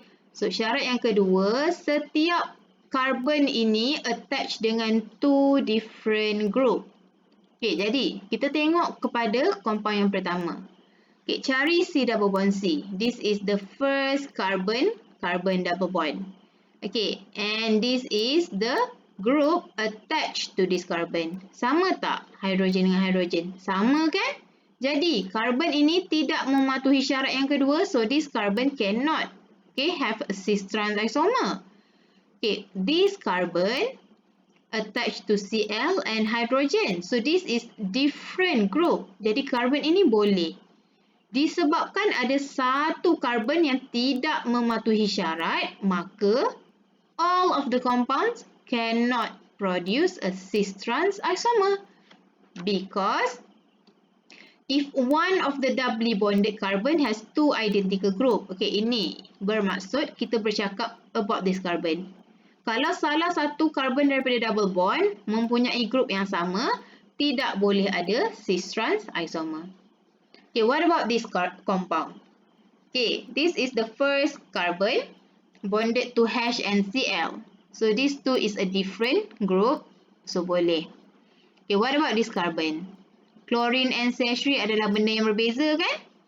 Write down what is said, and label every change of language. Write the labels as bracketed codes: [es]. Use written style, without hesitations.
[ms] So, syarat yang kedua, setiap carbon ini attach dengan [en] two different group. [ms] Okay, jadi kita tengok kepada compound yang pertama. Okay, cari C double bond C. [en] This is the first carbon double bond. Okay, and this is the group attached to this carbon. [ms] Sama tak hidrogen dengan hidrogen? Sama kan? Jadi, carbon ini tidak mematuhi syarat yang kedua, [en] so this carbon cannot, okay, have a cis-trans isomer. Okay, this carbon attached to Cl and hydrogen. So, this is different group. [ms] Jadi, carbon ini boleh. Disebabkan ada satu carbon yang tidak mematuhi syarat, maka [en] all of the compounds cannot produce a cis-trans isomer. Because if one of the doubly bonded carbon has two identical group. [ms] Okay, ini bermaksud kita bercakap about this carbon. Kalau salah satu carbon daripada double bond mempunyai group yang sama, tidak boleh ada cis-trans isomer. [en] Okay, what about this compound? Okay, this is the first carbon bonded to H and Cl. So, these two is a different group. [ms] So, boleh. [en] Okay, what about this carbon? [ms] Chlorine and CH3 adalah benda yang berbeza kan?